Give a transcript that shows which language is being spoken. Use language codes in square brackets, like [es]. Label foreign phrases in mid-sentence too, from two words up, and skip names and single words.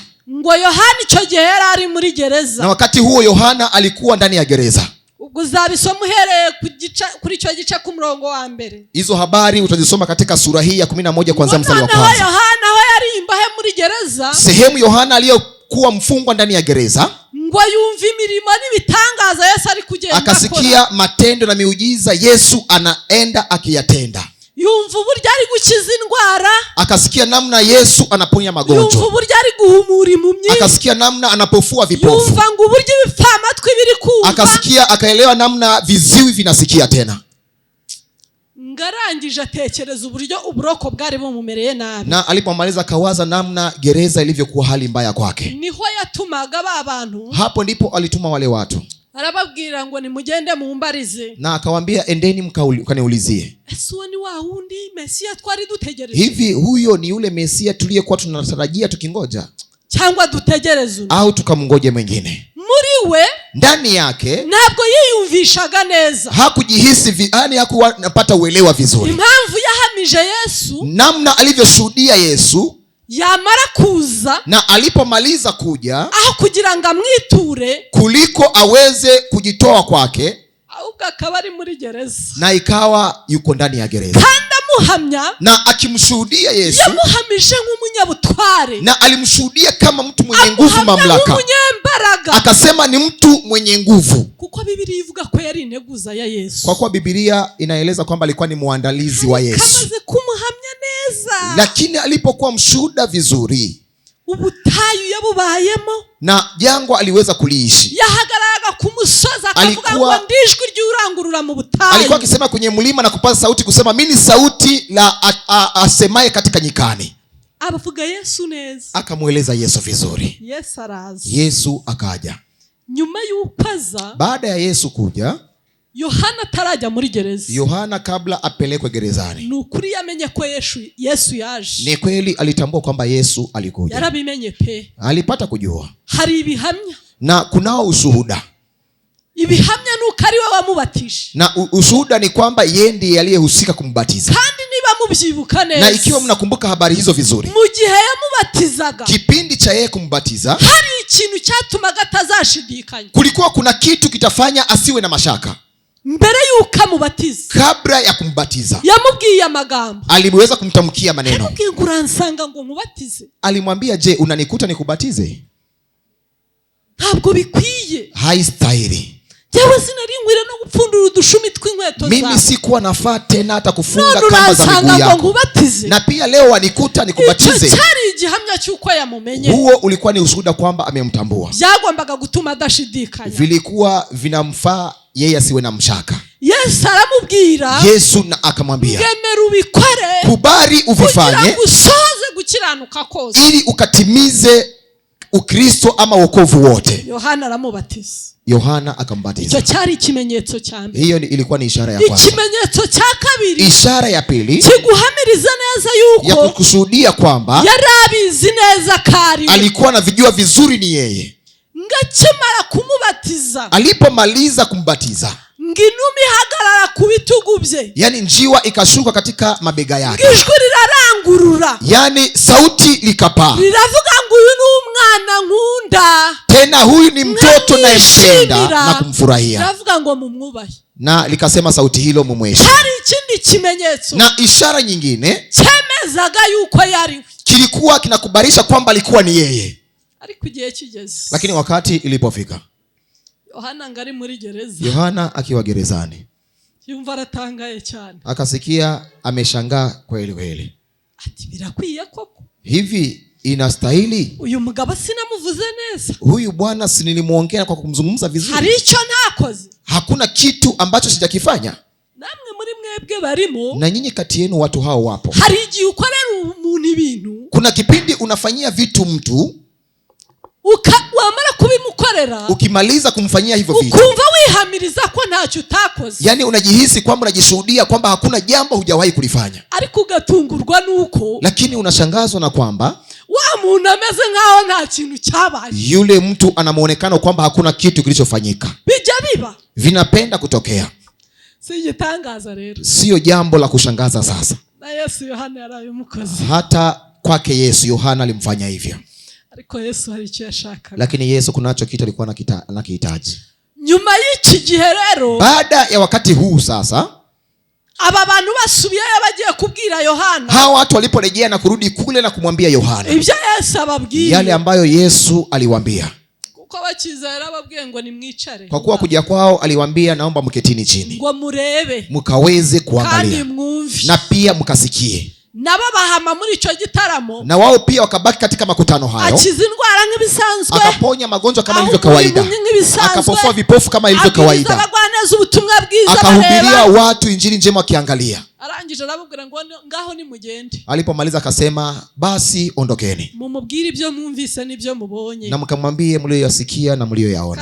[rw] Ngo Yohana icyo gihe yari ari muri gereza, [sw] na wakati huo Yohana alikuwa ndani ya gereza. [rw] Ubwo uzabisoma uhereye kuri icyo gice ku murongo wa mbere. [sw] Hizo habari utazisoma katika sura hii ya 11 kuanzia mstari wa kwanza. [rw] Yohana aho yari imbahe muri gereza, [sw] sehemu Yohana aliyokuwa mfungwa ndani ya gereza, [rw] ngo yumva imirimo n'ibitangaza Yesu ari kugenda akora, [sw] akasikia matendo na miujiza Yesu anaenda akiyatenda. [rw] Yumva uburyo ari gukiza indwara, [sw] akasikia namna Yesu anaponya magonjwa. [rw] Yumva uburyo ari guhumura impumyi, [sw] akasikia namna anapofua vipofu. [rw] Yumva ngo uburyo ibifamatwi biri kumva, [sw] akaelewa namna viziwi vinasikia tena. [rw] Ngarangije atekereza uburyo uburoko bwari bumumereye nabi, [sw] na alipomaliza kawaza namna gereza ilivyokuwa hali mbaya kwake. [rw] Niho yatumaga ba bantu, [sw] hapo ndipo alituma wale watu, [rw] arababwira ngo nimugende mumbarize, [sw] na akawaambia endeni mkaniulizie, [rw] Yesu ni wa hundi Mesia twari dutegereje? [sw] Hivi huyo ni yule Mesia tuliyekuwa tunatarajia tukingoja? [rw] Cyangwa dutegereze [sw] au tukamngoje mwingine? [rw] Muri we [sw] ndani yake [rw] ntabwo yiyumvishaga neza, [sw] hakujihisi yani hakuwa napata uelewa vizuri. [rw] Impamvu yahamije Yesu, [sw] namna alivyoshuhudia Yesu [rw] yamara kuza, [sw] na alipomaliza kuja, [rw] aho kugira ngo amwiture, [sw] kuliko aweze kujitoa kwake, [rw] ahubwo akaba ari muri gereza, [sw] na ikawa yuko ndani ya gereza. [rw] Kandi amuhamya, [sw] na akimshuhudia Yesu, [rw] yamuhamije nk'umunyabutware, [sw] na alimshuhudia kama mtu mwenye nguvu, mamlaka, akasema ni mtu mwenye nguvu. [rw] Kuko Biblia ivuga ko yari integuza ya Yesu. [sw] Kwa kuwa Biblia inaeleza kwamba alikuwa ni muandalizi wa Yesu. [rw] Kamaze kumuhamya neza, neza, [sw] lakini alipokuwa mshuhuda vizuri, [rw] ubutayu yabubayemo [sw] na jangwa aliweza kuliishi. [rw] yahagararaga ku musozi akavuga ngo ndijwi ry'urangurura mu butayu. [sw] Alikuwa akisema kwenye mlima na kupaza sauti kusema, mimi ni sauti la asemaye katika nyikani. [rw] Abavuga Yesu neza, [sw] akamweleza Yesu vizuri. [rw] Yesu araza. [sw] Yesu akaja. [rw] Nyuma y'ukaza, [sw] baada ya Yesu kuja, [rw] Yohana tarajya muri gereza. [sw] Yohana kabla apelekwe gerezani, [rw] nukuri yamenye ko Yesu yaje. [sw] Ni kweli alitambua kwamba Yesu alikuja. [rw] Yarabimenye pe. [sw] Alipata kujua. [rw] Hari ibihamya. [sw] Na kunao ushuhuda. [rw] Ibihamya nuko ari we wamubatisha. [sw] Na ushuhuda ni kwamba yeye ndiye aliyehusika kumbatiza. [rw] Kandi niba mubyibuka neza, [sw] na ikiwa mnakumbuka habari hizo vizuri, [rw] mu gihe yamubatizaga, [sw] kipindi cha yeye kumbatiza, [rw] hari ikintu cyatumaga atazashidikanya. [sw] Kulikuwa kuna kitu kitafanya asiwe na mashaka. [rw] Mbere yuko amubatiza, [sw] kabla ya kumbatiza, [rw] yamubwiye amagambo. [sw] Aliweza kumtamkia maneno. [rw] Yamubwiye ngo uransanga ngo mubatize. [sw] Alimwambia, je, unanikuta nikubatize? [rw] Ntabwo bikwiye. [sw] Haistahili. [rw] Jewe sinaringwira no gupfundura udushumi tw'inkweto zawe. [sw] Mimi sikuwa nafaa tena hata kufunga kamba za miguu yako. Na pia leo wanikuta nikubatize. [rw] Icyo cyari igihamya cy'uko yamumenye. [sw] Huo ulikuwa ni ushuhuda kwamba amemtambua. [rw] Byagombaga gutuma adashidikanya. [sw] Vilikuwa vinamfaa yeye asiwe na mshaka. [rw] Yesu aramubwira. [sw] Yesu na akamwambia, [rw] ngemera ubikore, [sw] kubali uvifanye, [rw] kugira ngo usoze gukiranuka kose, [sw] ili ukatimize Ukristo ama wokovu wote. [rw] Yohana aramubatiza. [sw] Yohana akambatiza. [rw] Icyo cyari ikimenyetso cya mbere. [sw] Hiyo ilikuwa ni ishara ya kwanza. [rw] Ikimenyetso cya kabiri, [sw] ishara ya pili, [rw] kiguhamiriza neza yuko, [sw] ya kukushuhudia kwamba [rw] yarabizi neza kari, [sw] alikuwa na vijua vizuri ni yeye. [rw] Ngakimara kumubatiza, [sw] alipomaliza kumbatiza, [rw] nginumi hagarara ku bitugu bye, [sw] yani njiwa ikashuka katika mabega yake, [rw] ijwi rirarangurura, [sw] yani sauti likapaa, [rw] liravuga ngo uyu ni umwana nkunda, [sw] tena huyu ni mtoto nayempenda na kumfurahia. [rw] liravuga ngo mumwubahe, [sw] na likasema sauti hilo mumheshimu. [rw] hari ikindi kimenyetso [sw] na ishara nyingine [rw] cyemezaga yuko yari, [sw] kilikuwa kinakubarisha kwamba alikuwa ni yeye. [rw] ariko igihe kigeze, [sw] lakini wakati ilipofika, [rw] Yohana ngari muri gereza, [sw] Yohana akiwa gerezani, [rw] yumva aratangaye cyane, [sw] akasikia ameshangaa kweli kweli. [rw] ati birakwiye koko, [sw] hivi inastahili? [rw] uyu mugabo sinamuvuze neza, [sw] huyu bwana si nilimuongea kwa kumzungumza vizuri? [rw] hari icyo ntakoze, [sw] hakuna kitu ambacho sijakifanya? [rw] namwe muri mwebwe barimo, [sw] na nyinyi kati yenu watu hao wapo. [rw] hari igihe ukorera umuntu ibintu, [sw] kuna kipindi unafanyia vitu mtu, [rw] wamara kubimukorera, [sw] ukimaliza kumfanyia hivyo vitu, [rw] ukumva wihamiriza ko ntacyo utakoze, [sw] yani unajihisi kwamba unajishuhudia kwamba hakuna jambo hujawahi kulifanya, [rw] ariko ugatungurwa nuko, [sw] lakini unashangazwa na kwamba [rw] wa muntu ameze nkaho nta kintu cyabaye, [sw] yule mtu ana muonekano kwamba hakuna kitu kilichofanyika. [rw] bijya biba, [sw] vinapenda kutokea. [rw] si igitangaza rero, [sw] sio jambo la kushangaza. Sasa [rw] na Yesu Yohana yarabimukoze, [sw] hata kwake Yesu Yohana alimfanya hivyo, [rw] ariko Yesu hari icyo yashaka, [sw] lakini Yesu kunacho kitu alikuwa anakihitaji. [rw] nyuma y'iki gihe rero, [sw] baada ya wakati huu sasa, [rw] aba bantu basubiyeyo bagiye kubwira Yohana, [sw] hao watu waliporejea na kurudi kule na kumwambia Yohana [rw] ibyo Yesu ababwiye, [sw] yale ambayo Yesu aliwaambia, [rw] kuko bakizera ababwiye ngo nimwicare, [sw] kwa kuwa kuja kwao aliwaambia naomba mketini chini, [rw] ngo murebe, [sw] mkaweze kuangalia, [rw] kandi mwumve, [sw] na pia mkasikie. [rw] nabo bahama muri icyo gitaramo, [sw] na wao pia wakabaki katika makutano hayo, [rw] akiza indwara nk'ibisanzwe, [sw] akaponya magonjwa kama ilivyo kawaida, akapofua vipofu kama ilivyo kawaida, akahubiria watu injili njema wakiangalia. [rw] arangije arababwira ngo ngaho ni mugende, [sw] alipomaliza akasema basi ondokeni, [rw] mumubwire ibyo mwumvise n'ibyo mubonye, [sw] na mkamwambie mlioyasikia na mlioyaona,